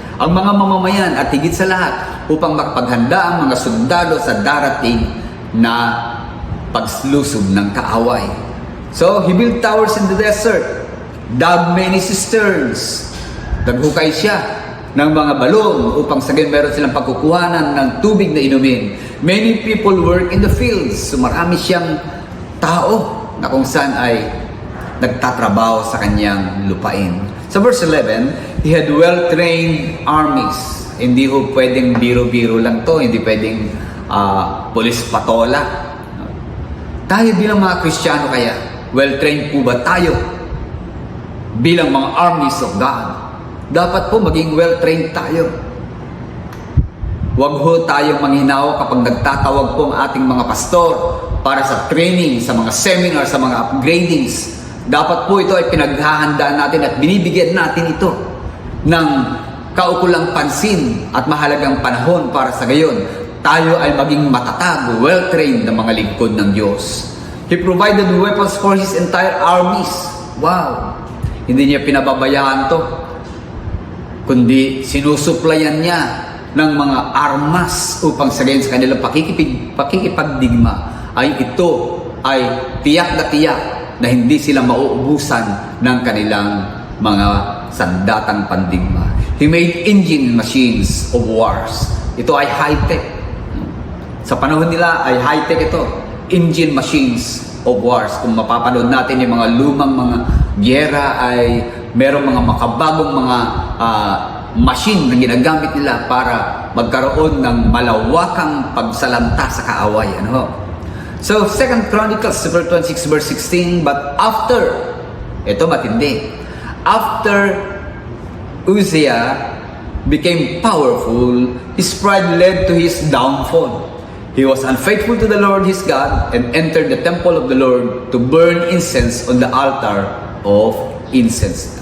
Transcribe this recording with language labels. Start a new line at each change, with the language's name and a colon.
Filipino: Ang mga mamamayan at higit sa lahat upang magpaghanda ang mga sundalo sa darating na paglusob ng kaaway.
English: So, he built towers in the desert, dug many cisterns.
Filipino: Naghukay siya ng mga balon upang sa gayon meron silang pagkukuhanan ng tubig na inumin.
English: Many people work in the fields.
Filipino: So, marami siyang tao na kung saan ay nagtatrabaho sa kanyang lupain.
English: Sa verse 11, he had well-trained armies.
Filipino: Hindi ho pwedeng biro-biro lang to, hindi pwedeng polis patola. Tayo bilang mga Kristiyano kaya, well-trained po ba tayo bilang mga
English: armies of God?
Filipino: Dapat po maging well-trained tayo. Huwag ho tayong manghinaw kapag nagtatawag po ang ating mga pastor para sa training, sa mga seminar, sa mga upgradings. Dapat po ito ay pinaghahandaan natin at binibigyan natin ito ng kaukulang pansin at mahalagang panahon para sa gayon. tayo ay maging matatag, well-trained na mga lingkod ng Diyos.
English: He provided weapons for His entire armies. Wow!
Filipino: Hindi niya pinababayaan to, kundi sinusuplayan niya ng mga armas upang sa kanilang pakikipagdigma ay ito ay tiyak na hindi sila mauubusan ng kanilang mga sandatang pandigma.
English: He made engine machines of wars.
Filipino: Ito ay high-tech. Sa panahon nila ay high-tech ito.
English: Engine machines of wars.
Filipino: Kung mapapanood natin yung mga lumang mga gyera ay merong mga makabagong mga machine na ginagamit nila para magkaroon ng malawakang pagsalanta sa kaaway.
English: So, 2 Chronicles chapter 26 verse 16, but after,
Filipino: ito matindi,
English: after Uzziah became powerful, his pride led to his downfall. He was unfaithful to the Lord his God and entered the temple of the Lord to burn incense on the altar of incense.